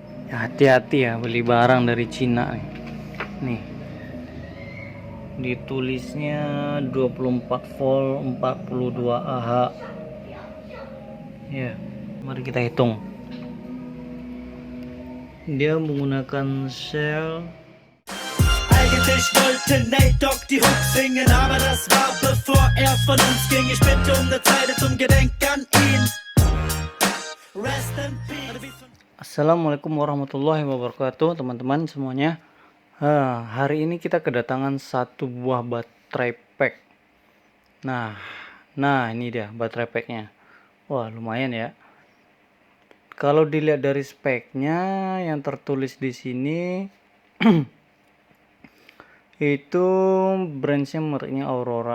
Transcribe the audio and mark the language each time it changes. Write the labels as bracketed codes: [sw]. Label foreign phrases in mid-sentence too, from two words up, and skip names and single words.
[id] Ya, hati-hati ya beli barang dari Cina nih. Nih, ditulisnya 24 volt 42 Ah. Ya, mari kita hitung. Dia menggunakan sel. [de] Eigentlich wollte Nate Dogg die Hook singen, aber das war bevor er von uns ging. Ich bitte um eine Zeile zum Gedenk an ihn. [en] Rest in peace. [ar] السلام عليكم ورحمة الله وبركاته, [id] teman-teman semuanya. Hari ini kita kedatangan satu buah baterai pack. Nah, ini dia baterai packnya. Wah, lumayan ya. Kalau dilihat dari speknya yang tertulis di sini itu branchnya mereknya Aurora.